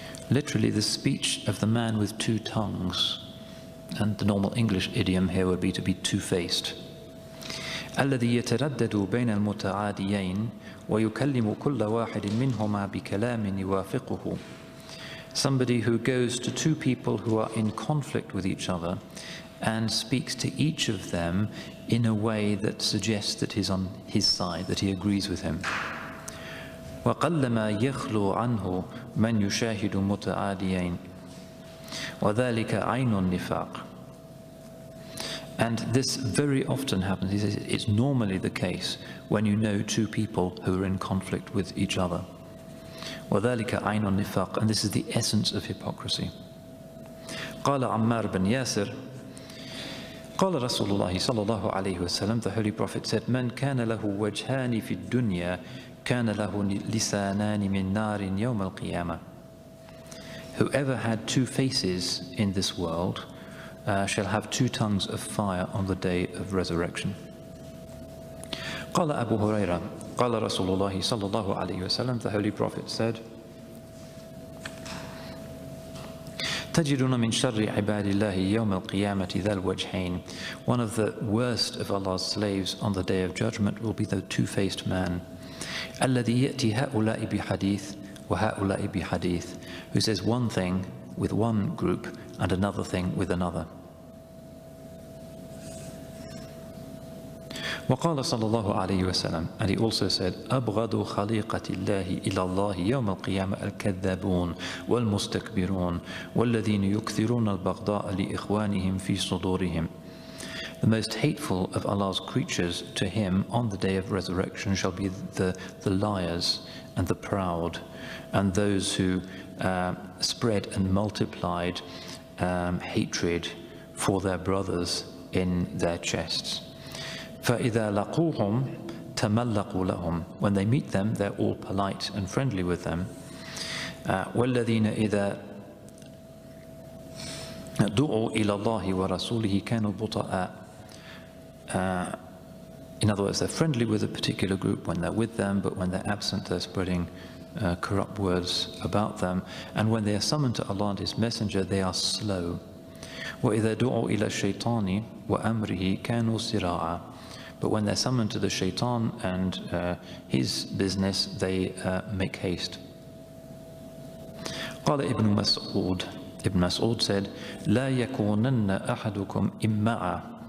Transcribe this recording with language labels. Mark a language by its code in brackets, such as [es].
[en] Literally, the speech of the man with two tongues. And the normal English idiom here would be to be two-faced. [ar] الذي يتردد بين المتعاديين ويكلم كل واحد منهما بكلام يوافقه. [en] Somebody who goes to two people who are in conflict with each other and speaks to each of them in a way that suggests that he's on his side, that he agrees with him. [ar] وقلما يخلو عنه من يشاهد متعاديين وذلك عين النفاق. [en] And this very often happens. He says it's normally the case when you know two people who are in conflict with each other. [ar] وذلك عين النفاق. [en] And this is the essence of hypocrisy. [ar] قال عمار بن ياسر قال رسول الله صلى الله عليه وسلم, [en] the Holy Prophet said, [ar] من كان له وجهان في الدنيا كان له لسانان من نار يوم القيامة. [en] Whoever had two faces in this world shall have two tongues of fire on the day of resurrection. [ar] قال أبو هريرة قال رسول الله صلى الله عليه وسلم, [en] the Holy Prophet said, [ar] تجدون من شر عباد الله يوم القيامة ذا الوجهين. [en] One of the worst of Allah's slaves on the day of judgment will be the two-faced man. [ar] الذي يأتي هؤلاء بحديث وهؤلاء بحديث. [en] Who says one thing with one group and another thing with another. [ar] وقال صلى الله عليه وسلم, [en] and he also said, [ar] أبغض خليقة الله إلى الله يوم القيامة الكذابون والمستكبرون والذين يكثرون البغضاء لإخوانهم في صدورهم. [en] The most hateful of Allah's creatures to him on the day of resurrection shall be the liars and the proud and those who spread and multiplied hatred for their brothers in their chests. [ar] فَإِذَا لَقُوهُمْ تَمَلَّقُوا لَهُمْ. [en] When they meet them, they're all polite and friendly with them. [ar] وَالَّذِينَ إِذَا دُعُوا إِلَى اللَّهِ وَرَسُولِهِ كَانُوا بُطَآءَ. [en] In other words, they're friendly with a particular group when they're with them, but when they're absent, they're spreading corrupt words about them. And when they are summoned to Allah and His Messenger, they are slow. [ar] وَإِذَا دُعُوا إِلَى الشَّيْطَانِ وَأَمْرِهِ كَانُوا سِرَاعًا. [en] But when they're summoned to the shaitan and his business, they make haste. [ar] قال ابن مسعود. [en] Ibn Mas'ud said, [ar] لا يكونن أحدكم إمعا.